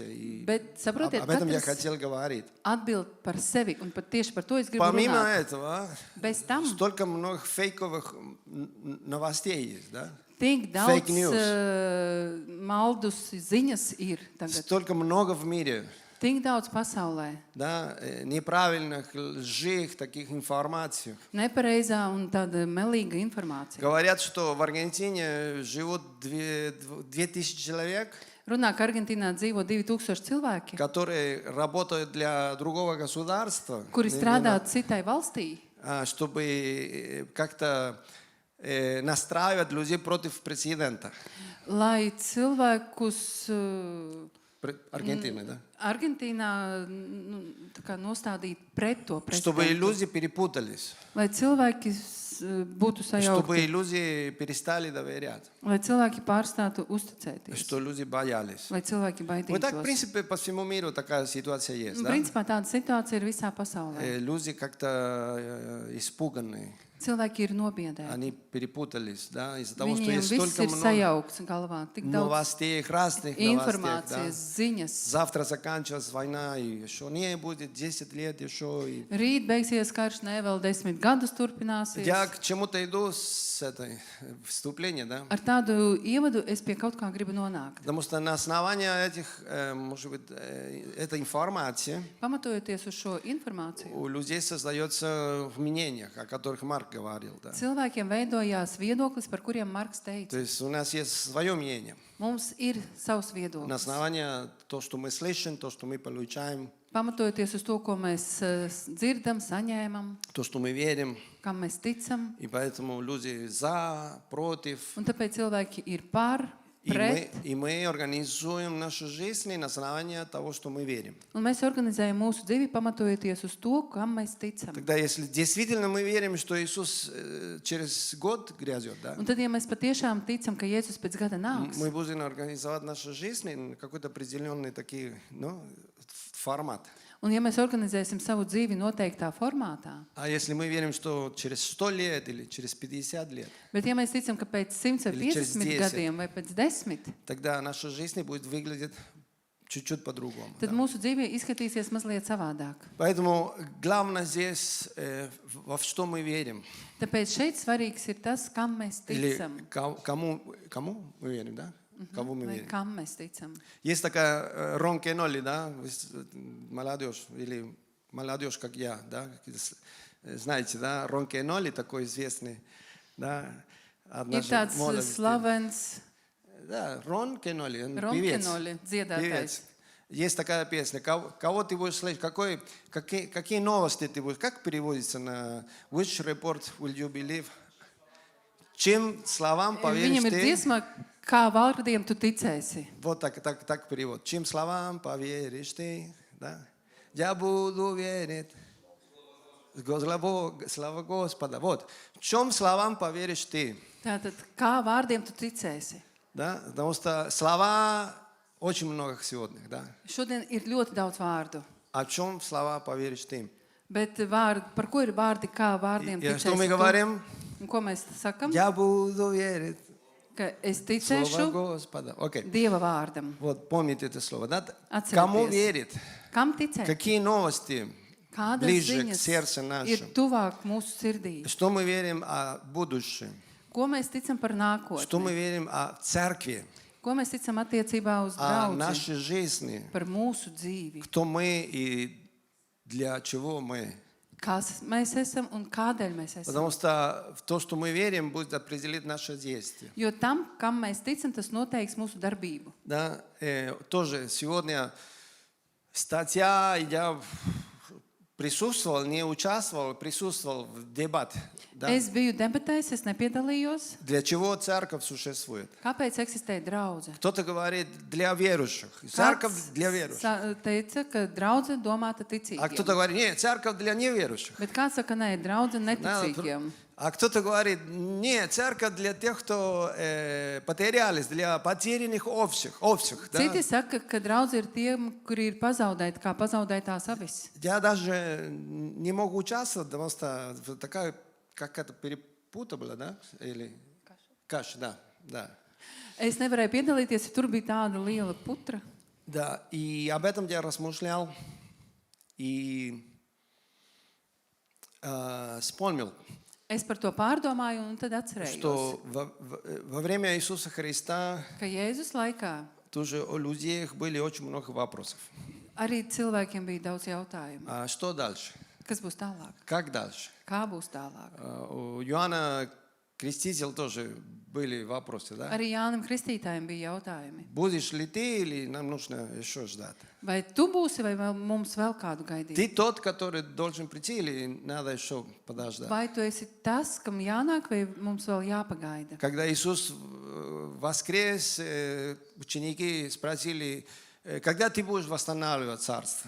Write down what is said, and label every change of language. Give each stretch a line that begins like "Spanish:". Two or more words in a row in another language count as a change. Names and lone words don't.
Russian: И
Latvian: Bet saprotiet,
Russian: об этом я
Latvian: katrs
Russian: хотел говорить.
Latvian: atbild par sevi, un pat tieši par to es gribu
Russian: Помимо
Latvian: runāt.
Russian: этого,
Latvian: Bez tam
Russian: столько много фейковых новостей есть, да?
Latvian: tik
English: Fake
Latvian: daudz
English: news.
Latvian: maldus ziņas ir tagad.
Russian: Столько много в мире.
Latvian: Tik daudz pasaulē.
Russian: да, неправильных, лживых таких информаций.
Latvian: Nepareizā un tāda melīga informācija.
Russian: Говорят, что в Аргентине живут 2000 человек,
Latvian: Runā, ka Argentīnā dzīvo 2000 cilvēki,
Russian: которые работают для другого государства,
Latvian: kuri strādā citai valstī,
Russian: чтобы как-то настраивать людей против президента.
Latvian: lai cilvēkus
Russian: Аргентины, да?
Latvian: Argentīnā tā kā nostādītu pret to
Russian: Чтобы
Latvian: prezidentu.
Russian: люди перепутались,
Latvian: Lai cilvēki būtu
Russian: чтобы
Latvian: sajaukti,
Russian: люди перестали доверять,
Latvian: lai cilvēki pārstātu uzticēties,
Russian: что люди боялись.
Latvian: lai cilvēki
Russian: Вот так, в
Latvian: baidītos.
Russian: принципе, по всему миру такая ситуация есть,
Latvian: Un,
Russian: да?
Latvian: principā tāda situācija ir visā pasaulē.
Russian: Люди как-то испуганные,
Latvian: Cilvēki ir nobiedēti.
Russian: они перепутались, да, из-за того, что
Latvian: Viņiem
Russian: есть
Latvian: viss
Russian: столько
Latvian: ir
Russian: много
Latvian: sajaukts galvā, tik daudz
Russian: новостей, разных новостей, да.
Latvian: informācijas, ziņas.
Russian: Завтра заканчивается война, и еще не будет 10 лет еще. И...
Latvian: Rīt beigsies karš, ne vēl 10 gadus turpināsies.
Russian: Я к чему-то иду с этой вступления, да?
Latvian: Ar tādu ievadu es pie kaut kā gribu nonākt.
Russian: Потому что на основании этих, может быть, этой информации
Latvian: Pamatojoties uz šo informāciju,
Russian: у людей создается в мнениях, о которых Марк говорил, да.
Latvian: cilvēkiem veidojās viedoklis, par kuriem Marks
Russian: То
Latvian: teica.
Russian: есть у нас есть свое мнение.
Latvian: Mums ir savs
Russian: На
Latvian: viedoklis.
Russian: основании того, что мы слышим, то, что мы получаем,
Latvian: Pamatojoties uz to, ko mēs dzirdam, saņēmam,
Russian: то, что мы верим.
Latvian: kam mēs ticam.
Russian: И поэтому люди за, против.
Latvian: Un tāpēc cilvēki ir par,
Russian: И
Latvian: pret.
Russian: мы организуем нашу жизнь на основании того, что мы верим.
Latvian: Un mēs organizējam mūsu dzīvi pamatojoties uz to, kam mēs ticam.
Russian: Тогда, если действительно мы верим, что Иисус через год грядет, да,
Latvian: Un tad, ja mēs patiešām ticam, ka Jēzus pēc gada nāks,
Russian: мы будем организовать нашу жизнь на какой-то определенный такой, ну, формат.
Latvian: un ja mēs organizēsim savu dzīvi noteiktā formātā,
Russian: А если мы верим, что через 100 лет или через 50 лет,
Latvian: bet ja mēs ticam, ka pēc 100 vai
Russian: Или через
Latvian: 50
Russian: 10.
Latvian: gadiem vai pēc 10,
Russian: тогда наша жизнь будет выглядеть чуть-чуть по-другому.
Latvian: tad
Russian: Да.
Latvian: mūsu dzīve izskatīsies mazliet savādāk.
Russian: Поэтому главное здесь, во что мы верим.
Latvian: Tāpēc šeit svarīgs ir tas, kam mēs
Russian: Или
Latvian: ticam.
Russian: кому мы верим, да? Кому мы
Latvian: Vai
Russian: верим.
Latvian: kam mēs ticam.
Russian: Есть такая Ронкеноли, да, молодежь, или молодежь, как я, да, знаете, да, Ронкеноли такой известный, да,
Latvian: Ir
Russian: однажды
Latvian: tāds
Russian: в молодости.
Latvian: slavens
Russian: Да, Ронкеноли, он певец.
Latvian: Ronkeноļa dziedātājs.
Russian: Певец. Есть такая песня. Кого ты будешь слышать? Какие новости ты будешь? Как переводится на
English: which report will you believe?
Russian: Чем словам поверишь
Latvian: Viņam ir
Russian: ты?
Latvian: dziesma, kā vārdiem tu ticēsi.
Russian: Вот так перевод. Чем словам поверишь ты? Да? Я буду верить. Слава Господа. Вот. В чем словам поверишь ты?
Latvian: Tātad, kā vārdiem tu ticēsi?
Russian: Да? Потому что слова очень много сегодня. Да?
Latvian: Šodien ir ļoti daudz vārdu.
Russian: О чем слова поверишь ты?
Latvian: Bet vārdi, par ko ir vārdi, kā vārdiem
Russian: И что мы
Latvian: ticēsi?
Russian: говорим?
Latvian: Un ko mēs sakam?
Russian: Я буду верить.
Latvian: Ka es
Russian: Слово
Latvian: ticēšu
Russian: Господа. Окей.
Latvian: Dieva vārdam.
Russian: Вот, помните это слово. Да?
Latvian: Atcerieties.
Russian: Кому верит?
Latvian: Kam ticēt?
Russian: Какие новости
Latvian: Kādas
Russian: ближе к
Latvian: ziņas
Russian: сердцу
Latvian: ir
Russian: нашему?
Latvian: tuvāk mūsu sirdī?
Russian: Что мы верим о будущем?
Latvian: Ko mēs ticam par
Russian: Что мы
Latvian: nākotni?
Russian: верим о церкви?
Latvian: Ko mēs ticam attiecībā uz
Russian: О
Latvian: draugu?
Russian: нашей жизни?
Latvian: Par mūsu dzīvi.
Russian: Кто мы и для чего мы?
Latvian: Kas mēs esam un kādēļ mēs esam?
Russian: Потому что в то, что мы верим, будет определить наше действие.
Latvian: Jo tam, kam mēs ticam, tas noteiks mūsu darbību.
Russian: Да? Тоже сегодня статья, я присутствовал, не участвовал, присутствовал в дебате. Да?
Latvian: Es biju debatēs, es nepiedalījos.
Russian: Для чего церковь существует?
Latvian: Kāpēc eksistē draudze?
Russian: Кто-то говорит для верующих. Церковь для верующих.
Latvian: Teica, ka draudze domāta
Russian: А кто-то
Latvian: ticīgiem.
Russian: говорит, нет, церковь для неверующих.
Latvian: Bet kāds saka, nē, draudze
Russian: Да,
Latvian: neticīgiem.
Russian: А кто-то говорит, нет, церковь для тех, кто потерялись, для потерянных овцев. Да?
Latvian: Citi saka, ka draudze ir tiem, kuri ir pazaudēti, kā pazaudētās avis.
Russian: Я даже не могу участвовать, потому что такая, как это перепута была, да? Или каша, да.
Latvian: Es nevarēju piedalīties, jo tur bija tāda liela putra.
Russian: Да, и об этом я размышлял и вспомнил,
Latvian: Es par to pārdomāju un tad atcerējos,
Russian: что во время Иисуса Христа
Latvian: ka Jēzus laikā
Russian: тоже у людей были очень много вопросов.
Latvian: Arī cilvēkiem bija daudz jautājumu.
Russian: А что дальше?
Latvian: Kas būs tālāk?
Russian: Как дальше?
Latvian: Kā būs tālāk?
Russian: У Иоанна Крестителя тоже были вопросы, да?
Latvian: Arī Jānim Kristītājam bija jautājumi.
Russian: Будешь ли ты или нам нужно еще ждать?
Latvian: Vai tu būsi, vai mums vēl kādu gaidīt?
Russian: Ты тот, который должен прийти или надо еще подождать?
Latvian: Vai tu esi tas, kam jānāk, vai mums vēl jāpagaida?
Russian: Когда Иисус воскрес, ученики спросили, когда ты будешь восстанавливать царство?